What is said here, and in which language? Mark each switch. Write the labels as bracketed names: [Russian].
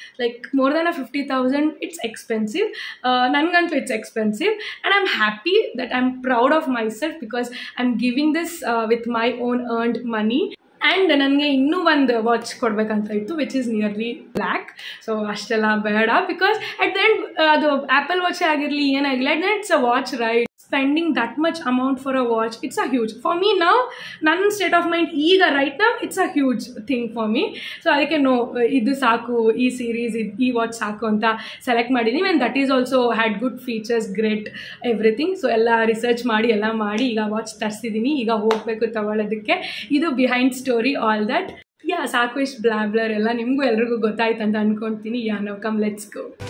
[English] Like more than a 50,000 it's expensive. [Kannada] Nangantu [English] it's expensive, and I'm happy that I'm proud of myself because I'm giving this with my own earned money. [Kannada] And ನನಗೆ ಇನ್ನೂ ಒಂದು watch ಕೊಡಬೇಕಂತ ಇತ್ತು [English] Which is nearly black. So [Kannada] ಅಷ್ಟೆಲ್ಲ ಬೇಡ, [English] because at the end [Kannada] ಅದು apple ವಾಚೇ ಆಗಿರಲಿ ಏನಾಗಿಲ್ಲ, [English] At the end it's a watch right. spending that much amount for a watch, it's a huge for me now. Nan state of mind [Kannada] ಈಗ [English] right now it's a huge thing for me. [Kannada] So ಅದಕ್ಕೆ no ಇದು ಸಾಕು, ಈ series ಈ watch ಸಾಕು ಅಂತ select ಮಾಡಿದ್ದೀನಿ. [English] And that is also had good features, great everything. [Kannada] So ಎಲ್ಲ ರಿಸರ್ಚ್ ಮಾಡಿ ಎಲ್ಲ ಮಾಡಿ ಈಗ ವಾಚ್ ತರಿಸಿದ್ದೀನಿ. ಈಗ ಹೋಗಬೇಕು ತಗೊಳ್ಳೋದಕ್ಕೆ. ಇದು ಬಿಹೈಂಡ್ ಸ್ಟೋರಿ ಆಲ್ ದಟ್. ಸಾಕು ಇಷ್ಟು ಬ್ಲಾಬ್ಲರ್ ಎಲ್ಲ ನಿಮಗೂ ಎಲ್ರಿಗೂ ಗೊತ್ತಾಯ್ತು ಅಂತ ಅಂದ್ಕೊಳ್ತೀನಿ. ನಾವು [English] Come let's go.